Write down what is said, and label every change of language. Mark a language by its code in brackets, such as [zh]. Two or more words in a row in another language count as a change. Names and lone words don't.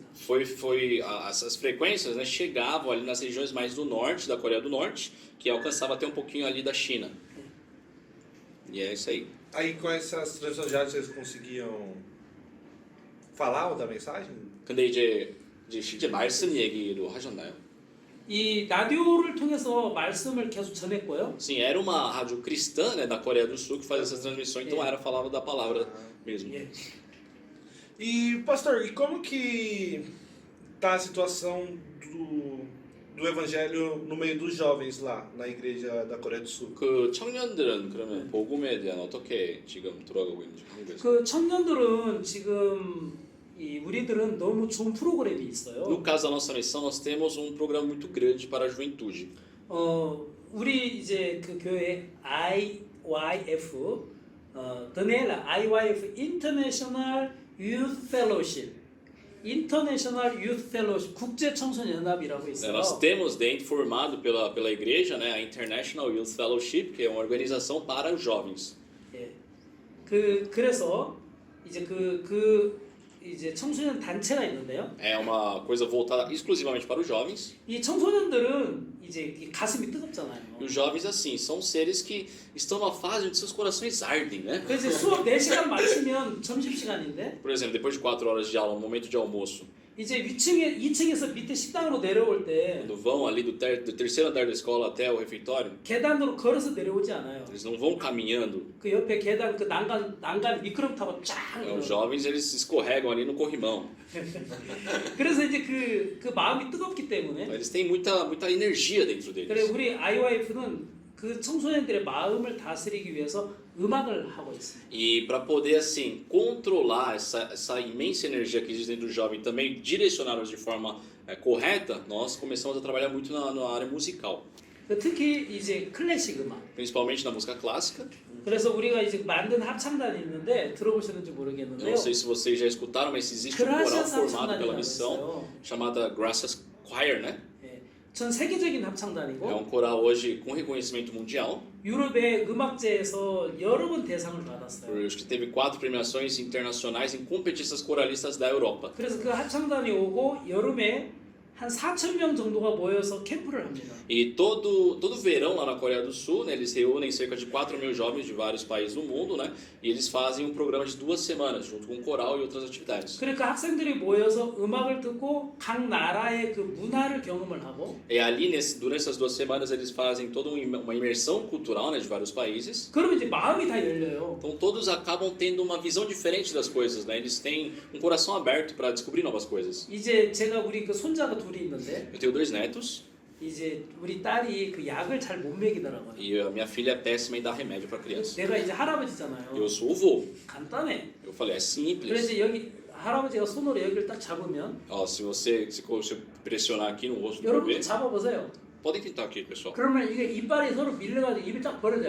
[pt] essas frequências, né, chegavam ali nas regiões mais do norte, da Coreia do Norte, que alcançava até um pouquinho ali da China. E é isso aí. Aí com essas transmissões de rádio vocês conseguiam falar ou dar mensagem? [ko] 근데 이제 실제 말씀 얘기로 하셨나요? 이 라디오를 통해서 말씀을 계속 전했고요. [pt] Sim, era uma rádio cristã, né, da Coreia do Sul que fazia essas transmissões, então falava da palavra mesmo. [ko] 예. [pt] E pastor, e como que tá a situação do evangelho no meio dos jovens lá na igreja da Coreia do Sul? [ko] 그 청년들은 그러면 복음에 대한 어떻게 지금 돌아가고 있는지 한국에서? 그 청년들은 지금 우리들은 너무 좋은 프로그램이 있어요. [pt] No caso da nossa missão, nós temos um programa muito grande para a juventude. [ko] 우리 이제 그 교회 IYF 드네라 IYF International Youth Fellowship, International Youth Fellowship 국제 청소년 연합이라고 있어요. [pt] Nós temos dentro, formado pela igreja, né, a International Youth Fellowship, que é uma organização para os jovens. [ko] 예. 그래서 이제 이제 청소년 단체가 있는데요. [pt] É uma coisa voltada exclusivamente para os jovens. [ko] 이 청소년들은 이제 이 가슴이 뜨겁잖아요. [pt] E os jovens, assim, são seres que estão numa fase onde seus corações ardem, né? [ko] 그래서 수업 4시간 마치면 점심시간인데 [pt] Por exemplo, depois de 4 horas de aula, no momento de almoço, [ko] 이제 2층에서 밑에 식당으로 내려올 때 [pt] quando vão ali do terceiro andar da escola até o refeitório, [ko] 계단으로 걸어서 내려오지 않아요. [pt] eles não vão caminhando. [ko] 그 옆에 계단 그 난간 미끄럼 타고 쫙. [pt] Os jovens, eles escorregam ali no corrimão. [ko] 그래서 이제 그 마음이 뜨겁기 때문에 [pt] Eles têm muita energia dentro [ko] 그래 [pt] deles. [ko] 우리 IYF는 그 청소년들의 마음을 다스리기 위해서 음악을 하고 있습니다. [pt] E para poder, assim, controlar essa imensa energia que existe dentro do jovem e também direcioná-los de forma correta, nós começamos a trabalhar muito na área musical. [ko] 특히 이제 클래식 음악. [pt] Principalmente na música clássica. [ko] 그래서 우리가 이제 만든 합창단이 있는데 들어보셨는지 [pt] Eu [ko] 모르겠는데요. [pt] não sei se vocês já escutaram, mas existe um coral Graças formado pela [ko] 합창단이라고 [pt] missão [ko] 있어요. [pt] chamada Gracias Choir, né? [ko] 예. 전 세계적인 [pt] É [ko] 합창단이고 [pt] um coral hoje com reconhecimento mundial. [ko] 유럽의 음악제에서 여러 번 대상을 받았어요. [pt] Acho que teve 4 premiações internacionais em competições coralistas da Europa. [ko] 그래서 그 합창단이 오고 여름에 한 4,000명 정도가 모여서 캠프를 합니다. [pt] E todo verão lá na Coreia do Sul, né, eles reúnem cerca de 4.000 jovens de vários países do mundo, né? E eles fazem um programa de 2 semanas, junto com um coral e outras atividades. [ko] 그러니까 학생들이 모여서 음악을 듣고 각 나라의 그 문화를 경험을 하고 [pt] E ali, durante essas 2 semanas, eles fazem toda uma imersão cultural, né, de vários países. [ko] 그러면 이제 마음이 다 열려요. [pt] Então todos acabam tendo uma visão diferente das coisas, né? Eles têm um coração aberto para descobrir novas coisas. [ko] 이제 제가 우리 그 손자가 둘이 있는데 [pt] Eu tenho 2 netos [ko] 이제 우리 딸이 그 약을 잘 못 먹이더라고요. [pt] e a minha filha é péssima em dar remédio para criança. [ko] 내가 이제 할아버지잖아요. [pt] Eu sou o vô. [ko] 간단해. [pt] Eu falei, é [ko] 그래서 [pt] simples. [ko] 이제 여기 할아버지가 손으로 여기를 딱 잡으면 [pt] Ó, se você pressionar aqui no rosto do [ko] 여러분도 [pt] bebê, [ko] 잡아보세요. [pt] podem tentar aqui, pessoal. [ko] 그러면 이게 이빨이 서로 밀려가지고 입이 딱 벌어져요.